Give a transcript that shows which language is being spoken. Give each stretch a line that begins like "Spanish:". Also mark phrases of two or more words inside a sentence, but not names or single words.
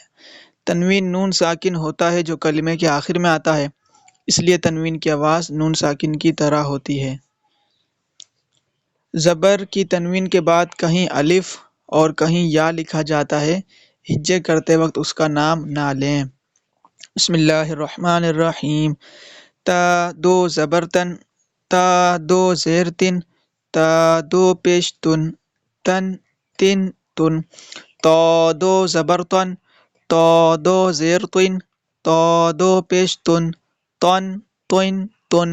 Urdu: تنوین نون ساکن ہوتا ہے جو کلمے کے آخر میں آتا ہے، اس لیے تنوین کی آواز نون ساکن کی طرح ہوتی ہے۔ زبر کی تنوین کے بعد کہیں الف اور کہیں یا لکھا جاتا ہے، ہجے کرتے وقت اس کا نام نہ لیں۔
Arabic: بسم اللہ الرحمن الرحیم۔
Urdu: تا دو زبر تن، تا دو زیر تن، تا دو پیش تن، تن تن تن۔ تو دو زبر تن، تو دو زیر تن، تو دو پیش تن، تن تن تن۔